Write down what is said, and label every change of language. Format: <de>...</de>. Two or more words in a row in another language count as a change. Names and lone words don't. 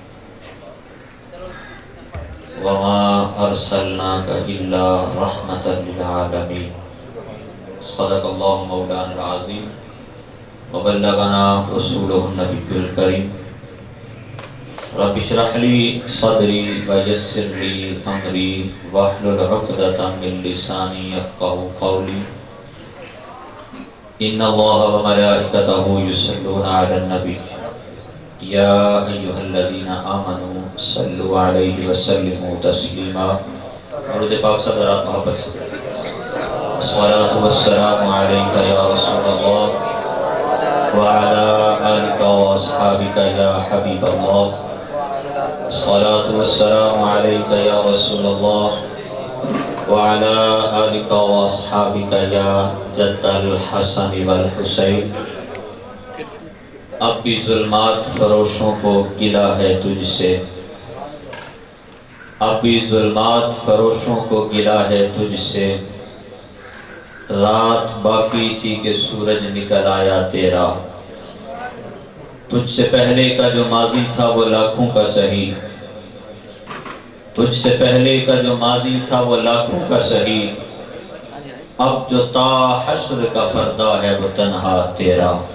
<ar>وما أرسلناك إلا رحمة للعالمين صدق الله مولانا العظيم وبلغنا رسوله النبي الكريم رب اشرح لي صدري ويسر لي أمري واحلل عقدة من لساني يفقهوا قولي إن الله وملائكته يصلون على النبي يا أيها الذين آمنوا صلوا عليه وسلموا تسليما</ar> <ur>درود پاک صدرات محبت</ur> <ar>الصلاة والسلام عليك يا رسول الله وعلى آلك وأصحابك يا حبيب الله الصلاة والسلام عليك يا رسول الله وعلى آلك وأصحابك يا جد الحسن والحسين</ar> <ur>اب بھی ظلمات فروشوں کو گلہ ہے تجھ سے اب بھی ظلمات فروشوں کو گلہ ہے تجھ سے رات باقی تھی کہ سورج نکل آیا تیرا تجھ سے پہلے کا جو ماضی تھا وہ لاکھوں کا سہی تجھ سے پہلے کا جو ماضی تھا وہ لاکھوں کا سہی اب جو تا حشر کا پردہ ہے وہ تنہا تیرا</ur>